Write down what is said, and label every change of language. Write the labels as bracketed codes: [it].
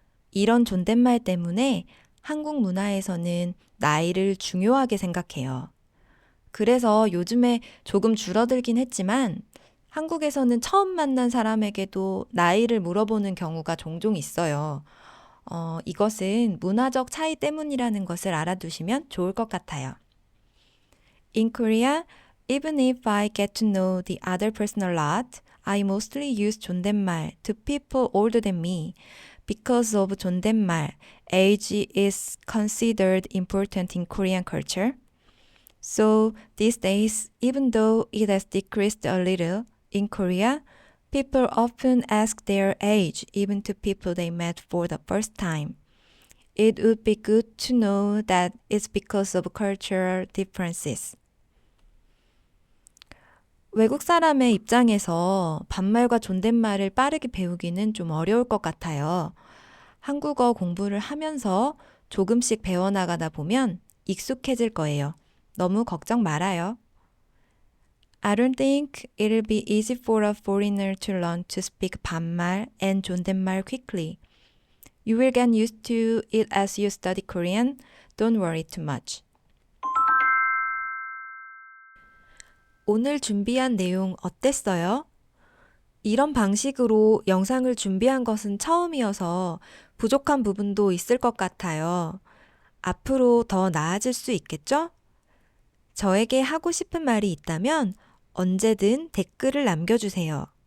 [ko] 이런 존댓말 때문에 한국 문화에서는 나이를 중요하게 생각해요. 그래서 요즘에 조금 줄어들긴 했지만 한국에서는 처음 만난 사람에게도 나이를 물어보는 경우가 종종 있어요. 이것은 문화적 차이 때문이라는 것을 알아두시면 좋을 것 같아요. [en] In Korea, even if I get to know the other person a lot, I mostly use 존댓말 to people older than me. Because of 존댓말, age is considered important in Korean culture. So these days, even though it has decreased a little in Korea, people often ask their age even to people they met for the first time. It would be good to know that it's because of cultural differences. [ko] 외국 사람의 입장에서 반말과 존댓말을 빠르게 배우기는 좀 어려울 것 같아요. 한국어 공부를 하면서 조금씩 배워나가다 보면 익숙해질 거예요. 너무 걱정 말아요. [en] I don't think it'll be easy for a foreigner to learn to speak 반말 and 존댓말 quickly. You will get used to it as you study Korean. Don't worry too much. [ko] 오늘 준비한 내용 어땠어요? 이런 방식으로 영상을 준비한 것은 처음이어서 부족한 부분도 있을 것 같아요. 앞으로 더 나아질 수 있겠죠? 저에게 하고 싶은 말이 있다면 언제든 댓글을 남겨주세요.